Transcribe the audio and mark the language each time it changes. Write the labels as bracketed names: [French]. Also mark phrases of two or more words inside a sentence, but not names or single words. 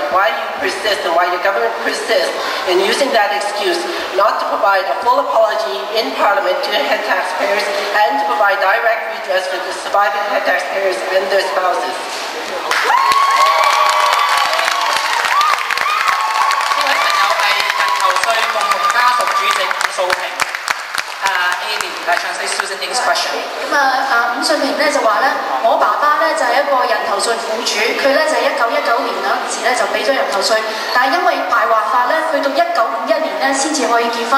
[English] Why do you persist and why your government persists in using that excuse not to provide a full apology in Parliament to head taxpayers and to provide direct redress for the surviving head taxpayers and their spouses? [Cantonese] 呢位朋友係人頭稅共同家屬主席伍素平。 [English] Translate Susan Ng's question. [Cantonese] 咁伍信平咧就話咧，我爸爸咧就係一個人頭稅苦主，佢咧就係1919年嗰陣時咧就俾咗人頭稅，但係因為排華法咧，去到1951年咧先至可以結婚。